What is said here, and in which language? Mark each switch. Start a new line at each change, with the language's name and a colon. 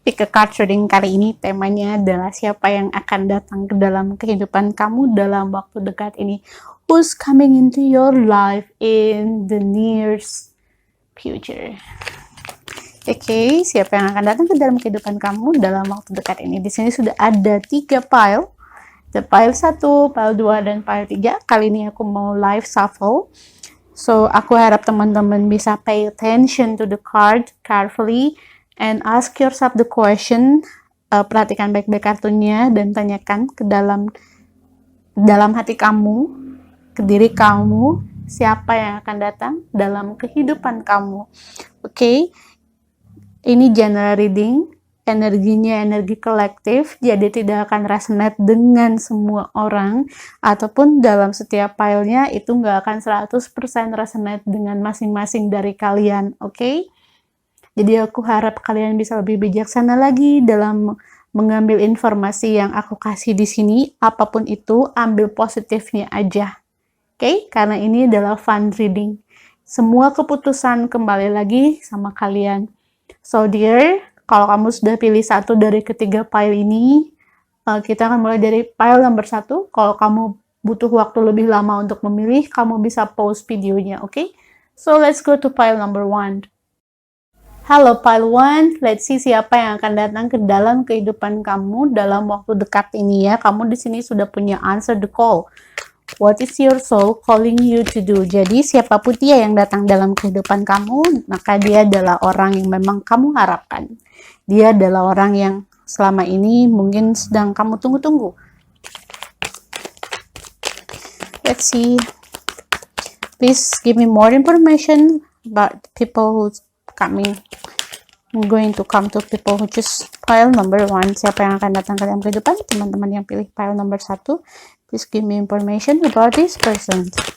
Indonesian: Pick a card reading kali ini temanya adalah siapa yang akan datang ke dalam kehidupan kamu dalam waktu dekat ini.
English: Who's coming into your life in the near future?
Indonesian: Oke, siapa yang akan datang ke dalam kehidupan kamu dalam waktu dekat ini? Di sini sudah ada 3 pile. The pile 1, pile 2, dan pile 3. Kali ini aku mau live shuffle.
English: So,
Indonesian: aku harap teman-teman bisa
English: pay attention to the card carefully and ask yourself the question.
Indonesian: Perhatikan baik-baik kartunya dan tanyakan ke dalam hati kamu, ke diri kamu, siapa yang akan datang dalam kehidupan kamu. Oke, ini general reading. Energinya energi kolektif, jadi tidak akan resonate dengan semua orang, ataupun dalam setiap filenya itu nggak akan 100% resonate dengan masing-masing dari kalian, oke? Jadi aku harap kalian bisa lebih bijaksana lagi dalam mengambil informasi yang aku kasih di sini, apapun itu, ambil positifnya aja, oke? Karena ini adalah fun reading. Semua keputusan kembali lagi sama kalian. So dear, kalau kamu sudah pilih satu dari ketiga pile ini, kita akan mulai dari pile nomor 1. Kalau kamu butuh waktu lebih lama untuk memilih, kamu bisa pause videonya, oke?
English: So, let's go to pile number 1.
Indonesian: Halo pile 1,
English: let's see
Indonesian: siapa yang akan datang ke dalam kehidupan kamu dalam waktu dekat ini ya. Kamu di sini sudah punya answer the call.
English: What is your soul calling you to do?
Indonesian: Jadi siapapun dia yang datang dalam kehidupan kamu, maka dia adalah orang yang memang kamu harapkan. Dia adalah orang yang selama ini mungkin sedang kamu tunggu-tunggu.
English: Let's see. Please give me more information about people who's coming. I'm going to come to people who choose pile number 1.
Indonesian: Siapa yang akan datang ke dalam kehidupan? Teman-teman yang pilih
English: pile number 1. Please give me information about this person.